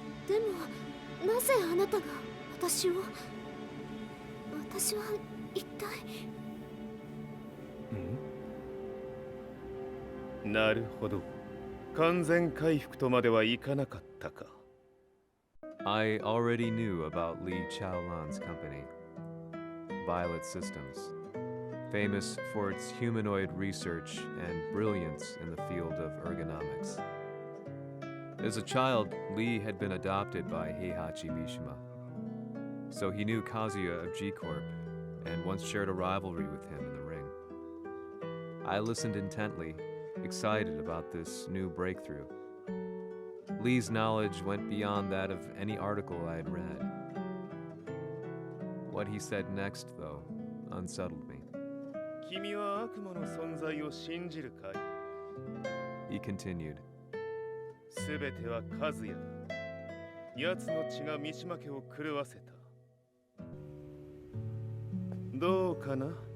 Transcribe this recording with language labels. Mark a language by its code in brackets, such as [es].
[ja] でもなぜあなたが私を。私は一体。なるほど。完全回復とまではいかなかったか。 [en] I already knew about Li Chaolan's company, Violet Systems, famous for its humanoid research and brilliance in the field of ergonomics. As a child, Li had been adopted by Heihachi Mishima, so he knew Kazuya of G-Corp and once shared a rivalry with him in the ring. I listened intently, excited about this new breakthrough. Li's knowledge went beyond that of any article I had read. What he said next, though, unsettled me. [ja] 君は悪魔の存在を信じるかい? [en] He continued. [ja] すべては和也だ。奴の血が三島家を狂わせた。どうかな。